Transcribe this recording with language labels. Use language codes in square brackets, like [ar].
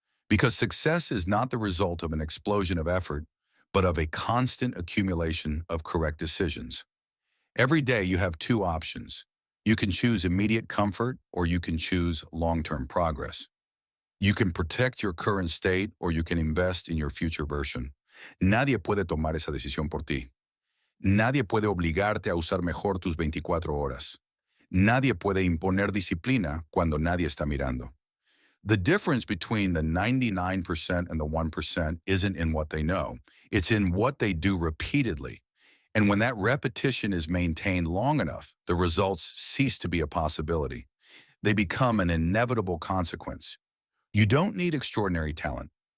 [en] Because success is not the result of an explosion of effort, but of a constant accumulation of correct decisions. Every day you have two options. You can choose immediate comfort or you can choose long-term progress. You can protect your current state or you can invest in your future version. [es] Nadie puede tomar esa decisión por ti. Nadie puede obligarte a usar mejor tus 24 horas. Nadie puede imponer disciplina cuando nadie está mirando. [en] The difference between the 99% and the 1% isn't in what they know. It's in what they do repeatedly. And when that repetition is maintained long enough, the results cease to be a possibility. They become an inevitable consequence. You don't need extraordinary talent.